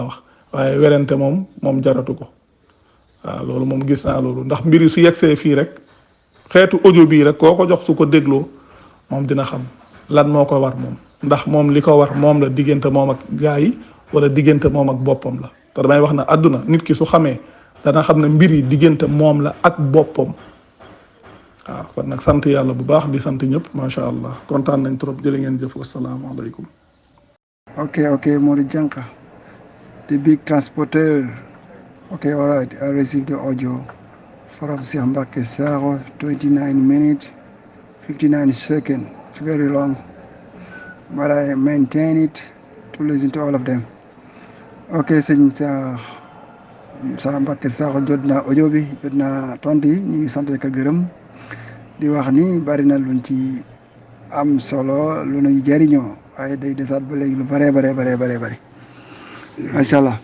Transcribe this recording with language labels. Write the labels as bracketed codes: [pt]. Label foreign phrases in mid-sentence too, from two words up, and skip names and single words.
[wo] wax waaye werante moom jaratu ko waaw loolu moom gis naa loolu ndax mbiri su yegsee fii rek xeetu audio bii rek koo ko jox su ko dégloo moom dina xam lan moo ko war moom ndax moom li ko war moom la diggante moom ak gaa yi wala diggante moom ak boppam la te damay wax ne àdduna nit ki su xamee dana xam ne mbir yi diggante moom la ak boppam waaw kon nag sant yàlla bu baax di sant ñëpp [ar] ما شاء الله [wo] kontaan nañ trop jërë ngeen jëf wasalaamaaleykum. [en] Ok, Mori Janka, the big transporter. Okay, all right, I received the audio from Cheikh Mbacké Sakho, 29 minutes, 59 seconds. It's very long, but I maintain it to listen to all of them. [wo] Ok, sëñ Cheikh Mbacké Sakho jot na audio bi jot na tontu yi ñu ngi sant ak gërëm di wax ni bari na luñ ci am solo lu ñuy jariñoo waaye day desaat ba léegi lu bare [ar] ما شاء الله.